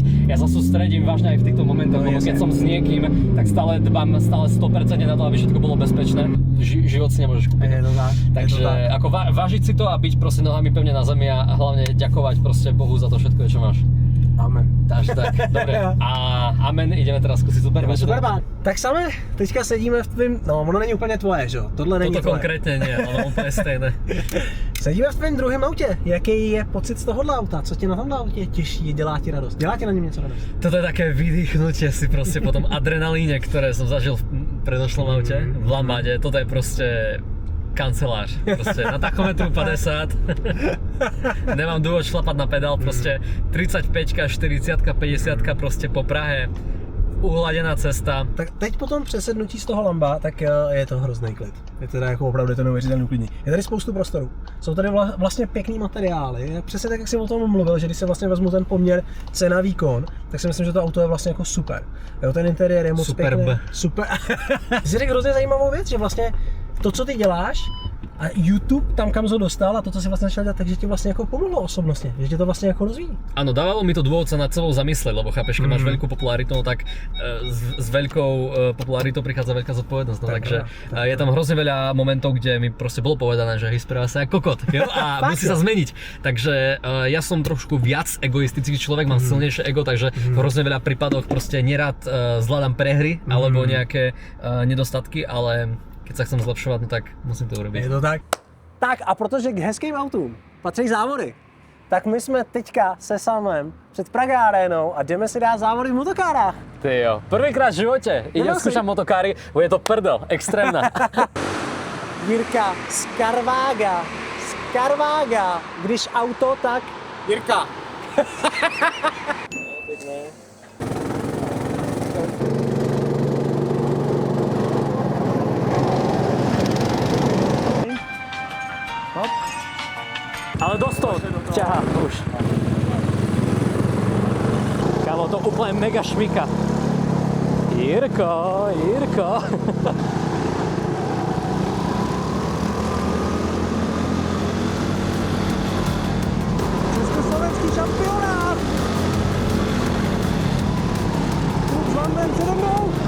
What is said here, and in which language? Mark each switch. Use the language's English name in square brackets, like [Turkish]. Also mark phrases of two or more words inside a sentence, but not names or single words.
[Slovak] Ja sa sústredím vážne aj v týchto momentoch, lebo keď som s niekým, tak stále dbám 100% na to, aby všetko bolo bezpečné. Život si nemôžeš kúpiť. Je to tak. Takže ako vážiť si to a byť proste nohami pevne na zemi a hlavne ďakovať proste Bohu za to všetko, čo máš. Amen. Takže tak, dobre. A amen, ideme teraz skúsiť Superban. Superban. [Czech] Tak samé, teďka sedíme v tvým, no ono není úplně tvoje, že jo? Tohle není [Slovak] Toto tvoje. [Czech] konkrétně nie, ono úplně stejné. Sedíme v tvém druhém autě. Jaký je pocit z tohohle auta? Co tě na tomhle autě těší, dělá ti radost? Dělá ti na něm něco radost? [Slovak] Toto je také vydýchnutie si proste po tom adrenalíne, ktoré som zažil v predošlom aute, v Lambade. Toto je proste kancelář. Proste na tachometru 50. Nemám dôvod šlapať na pedál, proste 35, 40, 50 proste po Prahe. uhladená cesta. [Czech] Tak teď po tom přesednutí z toho Lamba, tak je to hrozný klid. Je teda jako opravdu to neuvěřitelný uklidní. Je tady spoustu prostoru. Jsou tady vlastně pěkný materiály. Přesně tak, jak jsem o tom mluvil, že když se vlastně vezmu ten poměr cena výkon, tak si myslím, že to auto je vlastně jako super. Jo, ten interiér je moc Superb. pěkný. Super. Jsi řekl hrozně zajímavou věc, že vlastně to, co ty děláš, a YouTube tam, kam ho dostal a to, co si vlastně začal dělat, takže ti vlastně jako pomohlo osobnostně, že tě to vlastně jako rozvíjí. [Slovak] Áno, dávalo mi to dôvod sa nad sebou zamyslieť, lebo chápeš, keď máš veľkú popularitu, no tak s veľkou popularitou prichádza veľká zodpovednosť, no takže je tam hrozne veľa momentov, kde mi proste bolo povedané, že hej, správa sa ako kokot, jo, a musí sa zmeniť. Takže ja som trošku viac egoistický človek, mám silnejšie ego, takže v hrozne veľa prípadoch proste nerad zvládam prehry alebo nejaké nedostatky, ale keď sa chcem zlepšovať, no tak musím to urobiť. [Czech] Je to tak? Tak a protože k hezkým autům patří závody, tak my jsme teďka se Samem před Praga Arénou a jdeme si dát závody v motokárách. Ty jo, [Slovak] prvýkrát v živote idem skúšať motokáry, je to prdel, extrémna. [Czech] Jirka z Carvaga, když auto, tak Jirka. [Slovak] Ale dosť to ťahá už. Kámo, to úplne mega šmika. Jirko. [Czech] Československý šampionát. Kluk Zlanden přede mnou.